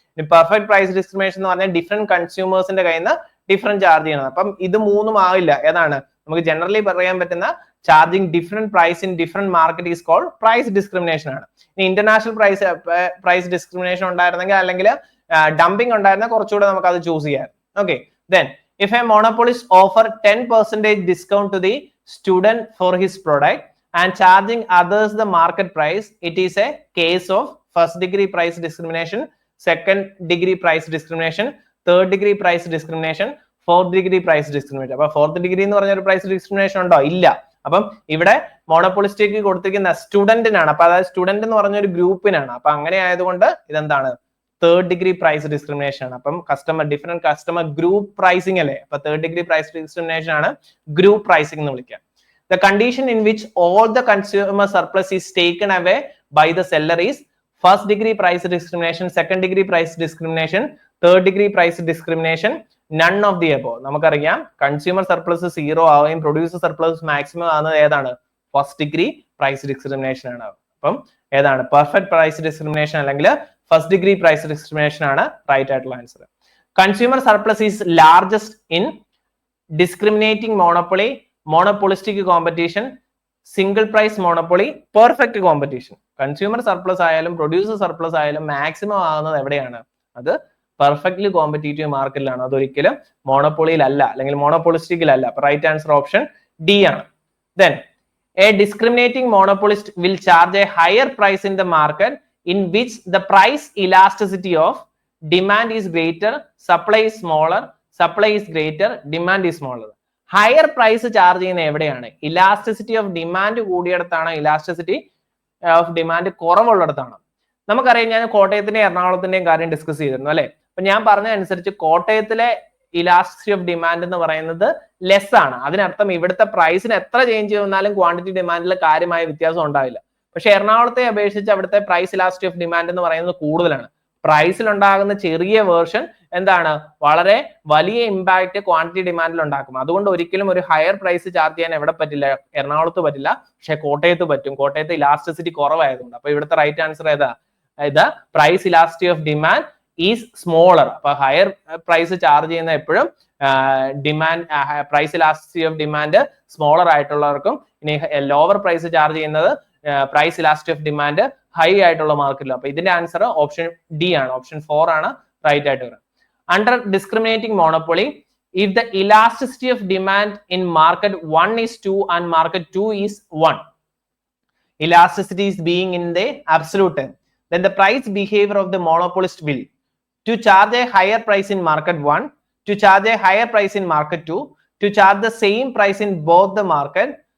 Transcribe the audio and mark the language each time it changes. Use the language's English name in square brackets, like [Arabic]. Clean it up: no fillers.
[Malayalam] ഇനി perfect price discrimination എന്ന് പറഞ്ഞാൽ ഡിഫറെന്റ് കൺസ്യൂമേഴ്സിന്റെ കയ്യിൽ നിന്ന് ഡിഫറെന്റ് ചാർജ് ചെയ്യണം. അപ്പം ഇത് മൂന്നും ആവില്ല. ഏതാണ് നമുക്ക് ജനറലി പറയാൻ പറ്റുന്ന [English] charging different price in different market is called price discrimination [Malayalam] ആണ്. ഇനി ഇന്റർനാഷണൽ പ്രൈസ് ഡിസ്ക്രിമിനേഷൻ ഉണ്ടായിരുന്നെങ്കിൽ അല്ലെങ്കിൽ ഡംപിംഗ് ഉണ്ടായിരുന്ന കുറച്ചുകൂടെ നമുക്ക് അത് ചൂസ് ചെയ്യാം. [English] Okay, then if a monopolist offer 10% discount to the student for his product and charging others the market price, it is a case of first degree price discrimination, second degree price discrimination, third degree price discrimination, fourth degree price discrimination. [Malayalam] അപ്പൊ fourth degree എന്ന് പറഞ്ഞ ഒരു price discrimination ഉണ്ടോ? ഇല്ല. അപ്പം ഇവിടെ മോണോപോളിസ്റ്റിക്ക് കൊടുത്തിരിക്കുന്ന സ്റ്റുഡന്റിനാണ്. അപ്പൊ അതായത് സ്റ്റുഡന്റ് എന്ന് പറഞ്ഞ ഒരു ഗ്രൂപ്പിനാണ്. അപ്പൊ അങ്ങനെ ആയതുകൊണ്ട് ഇതെന്താണ്, തേർഡ് ഡിഗ്രി പ്രൈസ് ഡിസ്ക്രിമിനേഷൻ ആണ്. അപ്പം ഡിഫറെന്റ് കസ്റ്റമർ ഗ്രൂപ്പ് പ്രൈസിംഗ് അല്ലേ, അപ്പൊ തേർഡ് ഡിഗ്രി പ്രൈസ് ഡിസ്ക്രിമിനേഷൻ ആണ് ഗ്രൂപ്പ് പ്രൈസിംഗ് എന്ന് വിളിക്കുക. [English] The condition in which all the consumer surplus is taken away by the seller is first degree price discrimination, second degree price discrimination, third degree price discrimination, none of the above. [Malayalam] നമുക്കറിയാം consumer surplus 0 ആവുകയും producer surplus maximum ആവുന്നത് ഏതാണ്, first degree price discrimination ആണ്. അപ്പം ഏതാണ് perfect price discrimination അല്ലെങ്കിൽ first degree price discrimination ആണ് right ആയിട്ടുള്ള answer. [English] Consumer surplus is largest in discriminating monopoly, monopolistic competition, single price monopoly, perfect competition. [Malayalam] Consumer surplus ആയാലും producer surplus ആയാലും maximum ആകുന്നത് എവിടെയാണ്, അത് പെർഫെക്റ്റ്ലി കോമ്പറ്റീറ്റീവ് മാർക്കറ്റിലാണ്. അതൊരിക്കലും മോണോപ്പൊളിയിലല്ല അല്ലെങ്കിൽ മോണോപോളിസ്റ്റിക്കിലല്ല. അപ്പൊ റൈറ്റ് ആൻസർ ഓപ്ഷൻ ഡി ആണ്. [English] Then a discriminating monopolist will charge a higher price in the market in which the price elasticity of demand is greater, supply is smaller, supply is greater, demand is smaller. [Malayalam] Higher price charge ചെയ്യുന്ന എവിടെയാണ്, elasticity of demand കൂടിയിടത്താണ്, elasticity of demand കുറവുള്ളിടത്താണ്. നമുക്കറിയാം, ഞാൻ കോട്ടയത്തിന്റെയും എറണാകുളത്തിന്റെയും കാര്യം discuss ചെയ്തിരുന്നു അല്ലെ. അപ്പൊ ഞാൻ പറഞ്ഞതനുസരിച്ച് കോട്ടയത്തിലെ ഇലാസ്റ്റിസിറ്റി ഓഫ് ഡിമാൻഡ് എന്ന് പറയുന്നത് ലെസ് ആണ്. അതിനർത്ഥം ഇവിടുത്തെ പ്രൈസിന് എത്ര ചേഞ്ച് വന്നാലും ക്വാണ്ടിറ്റി ഡിമാൻഡിൽ കാര്യമായ വ്യത്യാസം ഉണ്ടാവില്ല. പക്ഷെ എറണാകുളത്തെ അപേക്ഷിച്ച് അവിടുത്തെ പ്രൈസ് ഇലാസ്റ്റിസിറ്റി ഓഫ് ഡിമാൻഡ് എന്ന് പറയുന്നത് കൂടുതലാണ്. പ്രൈസിൽ ഉണ്ടാകുന്ന ചെറിയ വേർഷൻ എന്താണ്, വളരെ വലിയ ഇമ്പാക്ട് ക്വാണ്ടിറ്റി ഡിമാൻഡിൽ ഉണ്ടാക്കും. അതുകൊണ്ട് ഒരിക്കലും ഒരു ഹയർ പ്രൈസ് ചാർജ് ചെയ്യാൻ എവിടെ പറ്റില്ല, എറണാകുളത്ത് പറ്റില്ല, പക്ഷെ കോട്ടയത്ത് പറ്റും. കോട്ടയത്ത് ഇലാസ്റ്റിസിറ്റി കുറവായതുകൊണ്ട്. അപ്പൊ ഇവിടുത്തെ റൈറ്റ് ആൻസർ ഏതാ, ഇത് [English] Price elasticity of demand is smaller. [Malayalam] അപ്പൊ ഹയർ പ്രൈസ് ചാർജ് ചെയ്യുന്ന എപ്പോഴും demand price elasticity of demand smaller ആയിട്ടുള്ളവർക്കും, ഇനി ലോവർ പ്രൈസ് ചാർജ് ചെയ്യുന്നത് price elasticity of demand high ആയിട്ടുള്ള മാർക്കറ്റിലും. അപ്പൊ ഇതിന്റെ ആൻസർ ഓപ്ഷൻ ഡി ആണ്, ഓപ്ഷൻ 4 ആണ് റൈറ്റ് ആയിട്ട് വരുന്നത്. [English] Under discriminating monopoly, if the elasticity of demand in market 1 is 2 and market 2 is 1, elasticity is being in the absolute term, then the price behavior of the monopolist will to charge a higher price in market 1, to charge a higher price in market 2, to charge the same price in both the market.